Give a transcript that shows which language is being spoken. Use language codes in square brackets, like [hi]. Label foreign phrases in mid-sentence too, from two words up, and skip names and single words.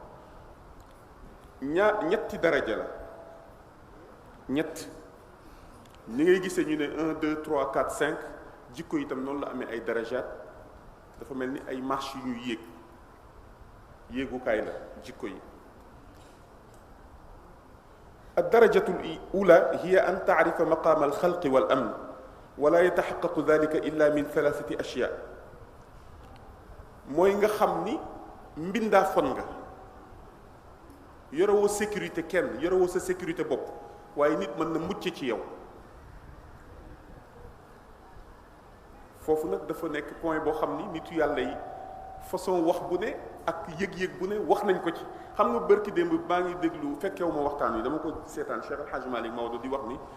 [wo] ñetti daraja la ñett ni ngay gisee ñu ne 1 2 3 4 5 jikko itam noonu la amee ay darajaat dafa mel ni ay marche yu ñuy yéegukaay la jikko yi [ar] الدرجة الأولى هي أن تعرف مقام الخلق والأمن ولا يتحقق ذلك إلا من 3 أشياء [wo] mooy nga xam ni mbindaa fon nga yorewoo sécurité kenn yorewoo sa sécurité bopp waaye nit mën na mucc ci yow foofu nag dafa nekk point boo xam ni nitu yàlla yi façon wax bu ne ak yëg-yëg bu ne wax nañ ko ci xam nga bërki démb maa ngi déglu fekkewu ma waxtaan wi dama ko seetaan Cheikh El Hadj Malick Maodo di wax ni